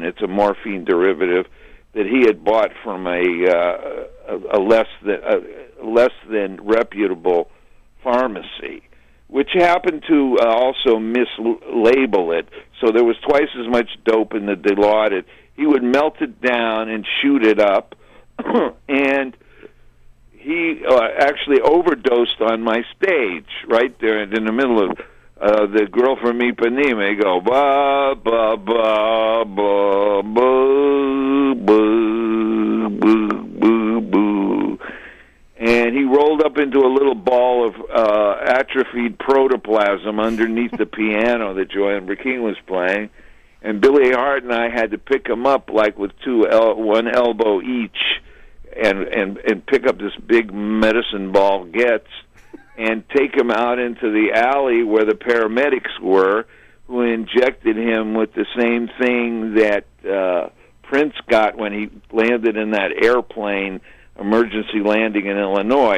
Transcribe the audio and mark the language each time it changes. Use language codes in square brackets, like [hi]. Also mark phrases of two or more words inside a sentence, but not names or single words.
[en] It's a morphine derivative that he had bought from a less than reputable pharmacy, which happened to also mislabel it. So there was twice as much dope in the Dilaudid. He would melt it down and shoot it up, and he actually overdosed on my stage right there in the middle of the Girl from Ipanema. He go ba ba ba ba ba ba ba ba, and he rolled up into a little ball of atrophied protoplasm underneath the piano that Joanne Barkan was playing, and Billy Hart and I had to pick him up like with one elbow each, and pick up this big medicine ball Getz and take him out into the alley where the paramedics were, who injected him with the same thing that Prince got when he landed in that airplane emergency landing in Illinois.